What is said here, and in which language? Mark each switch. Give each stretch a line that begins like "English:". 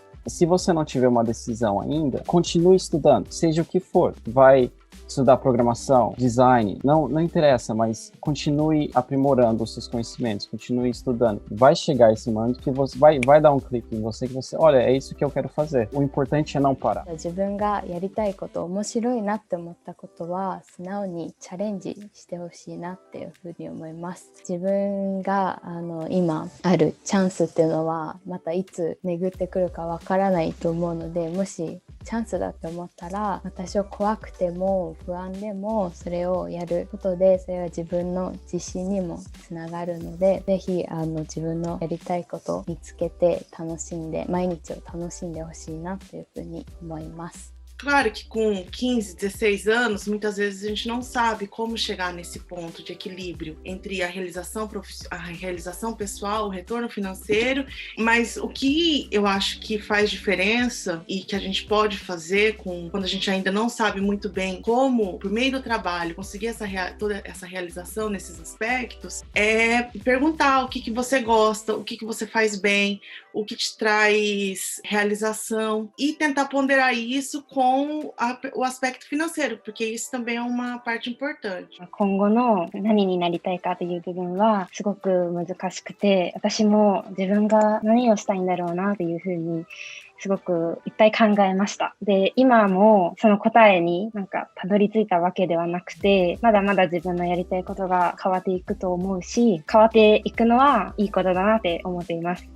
Portuguese: Se você não tiver uma decisão ainda, continue estudando, seja o que for. Vai estudar programação, design, não interessa, mas continue aprimorando os seus conhecimentos, continue estudando. Vai chegar esse momento que você vai dar um clique em você, que você, olha, é isso que eu quero fazer. O importante é não parar.
Japanese: 自分がやりたいこと、面白いなって思ったことは素直にチャレンジしてほしいなっていうふうに思います。自分が今あるチャンスっていうのはまたいつ巡ってくるかわからないと思うので、もしチャンスだって思ったら、多少怖くても不安でもそれをやることで、それは自分の自信にもつながるので、ぜひ自分のやりたいことを見つけて楽しんで、毎日を楽しんでほしいなというふうに思います。
Portuguese: Claro que com 15, 16 anos, muitas vezes a gente não sabe como chegar nesse ponto de equilíbrio entre a realização pessoal, o retorno financeiro, mas o que eu acho que faz diferença e que a gente pode fazer quando a gente ainda não sabe muito bem como, por meio do trabalho, conseguir toda essa realização nesses aspectos, é perguntar o que você gosta, o que você faz bem, o que te traz realização e tentar ponderar isso com o aspecto financeiro, porque isso também é uma parte importante.
Japanese: 今後の何になりたいかという部分はすごく難しくて、私も自分が何をしたいんだろうなというふうにすごくいっぱい考えました。で、今もその答えにたどり着いたわけではなくて、まだまだ自分のやりたいことが変わっていくと思うし、変わっていくのはいいことだなって思っています。